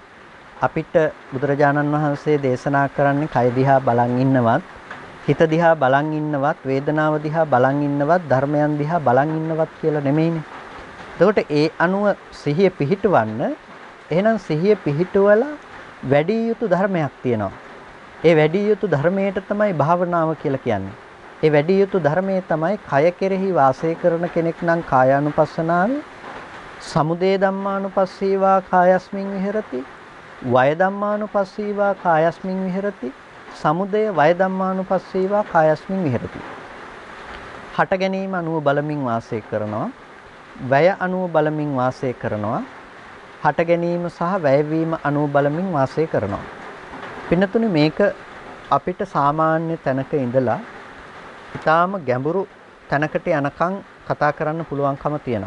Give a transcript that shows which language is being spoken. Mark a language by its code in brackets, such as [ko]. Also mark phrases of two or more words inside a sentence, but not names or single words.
[si] අපිට බුදුරජාණන් වහන්සේ දේශනා කරන්නේ කය දිහා බලන් ඉන්නවත්, හිත දිහා බලන් ඉන්නවත්, වේදනාව දිහා බලන් ඉන්නවත්, ධර්මයන් දිහා බලන් ඉන්නවත් කියලා නෙමෙයිනේ. එතකොට ඒ අනුව සිහිය පිහිටවන්න එහෙනම් සිහිය පිහිටවලා වැඩි යුතු ධර්මයක් තියෙනවා. ඒ වැඩි යුතු ධර්මයට තමයි භාවනාව කියලා කියන්නේ. ඒ වැඩි යුතු ධර්මයේ තමයි කය කෙරෙහි වාසය කරන කෙනෙක් නම් කායානුපස්සනාවේ, [pi] සමුදය ධම්මානුපස්සීවා කායස්මින් විහෙරති. වය ධම්මානුපස්සීවා කායස්මින් විහෙරති. සමුදය වය ධම්මානුපස්සීවා කායස්මින් විහෙරති. [si] හට ගැනීම අනුව බලමින් වාසය කරනවා. වැය අනුව බලමින් වාසය කරනවා. හට ගැනීම සහ වැයවීම අනුව බලමින් වාසය කරනවා. පින්නතුනේ මේක අපිට සාමාන්‍ය තැනක ඉඳලා ඊටාම ගැඹුරු තැනකට යනකම් කතා කරන්න පුළුවන්කම තියෙනවා.